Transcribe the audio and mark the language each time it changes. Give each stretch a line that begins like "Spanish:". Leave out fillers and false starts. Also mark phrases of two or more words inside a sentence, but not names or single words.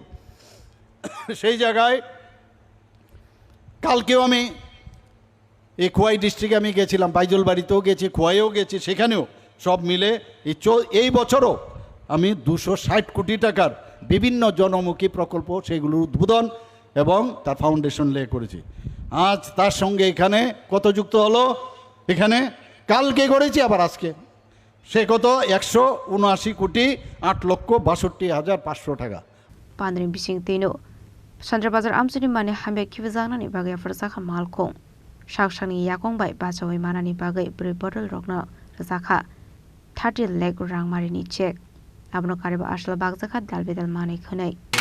Bangla: সেই জায়গায় কালকেও আমি এই খোয়াই ডিস্ট্রিক্টে আমি গেছিলাম, বাইজল বাড়িতেও গেছি, খোয়াইও গেছি, সেখানেও সব মিলে এই বছরও আমি 260 কোটি টাকার বিভিন্ন জনমুখী প্রকল্প সেগুলোর উদ্বোধন এবং তার
English: foundation lay
Bangla: করেছি। আজ তার সঙ্গে এখানে কত যুক্ত হলো, এখানে কালকে করেছি আবার আজকে, সে কত 179 কোটি 8,62,500 টাকা।
Kok Borok: Pandri bising tino Sandra Bazar Amsuni mane hambe kivizana ni bagai farsakha malkong Shakshani yakong bai bachawi manani bagai bri bottle rokna rasakha 30 leg rang marini check abno kariba ashla bagzakha dalbedal mane khunai